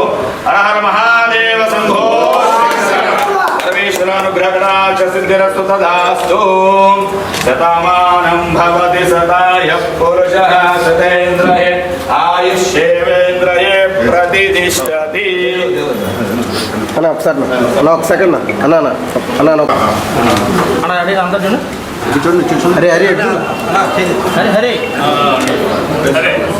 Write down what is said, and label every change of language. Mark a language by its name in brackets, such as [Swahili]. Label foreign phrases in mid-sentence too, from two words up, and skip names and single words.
[Sanskrit] हर हर महादेव शंभो सिद्धिरस्तु तथास्तु. शतमानं भवति शतायः पुरुषः शतेन्द्रिये आयुष्येवेन्द्रिये प्रतिष्ठति. [Telugu] అన్న ఒకసారి అన్న ఒక సెకండ్ అన్న అన్న అన్న అన్న అరే అందరు చూడండి హరే హరే హరే హరే